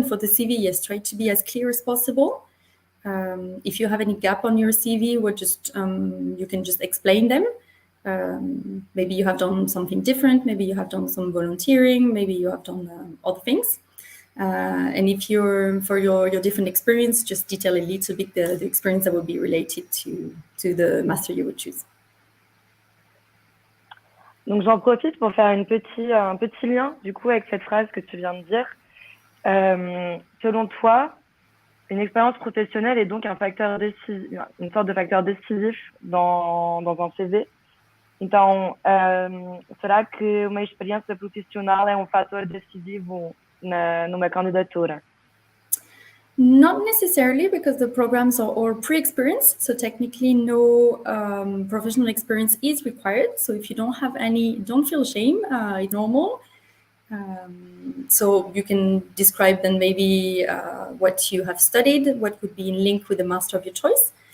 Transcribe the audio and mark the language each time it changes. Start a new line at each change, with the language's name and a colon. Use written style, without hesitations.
English: And for the CV, yes, try to be as clear as possible. If you have any gap on your CV, you can just explain them. Maybe you have done something different. Maybe you have done some volunteering. Maybe you have done other things. And if for your different experience, just detail a little bit the experience that will be related to the master you would choose.
French: Donc j'en profite pour faire un petit lien du coup avec cette phrase que tu viens de dire. Selon toi, Une expérience professionnelle est donc un facteur décisif, une sorte de facteur décisif dans um CV.
Portuguese: Então, será que uma experiência profissional é um fator decisivo numa candidatura?
English: Not necessarily, because the programs are all pre-experienced, so technically no professional experience is required. So if you don't have any, don't feel shame, it's normal. So you can describe then maybe what you have studied, what would be in link with the master of your choice.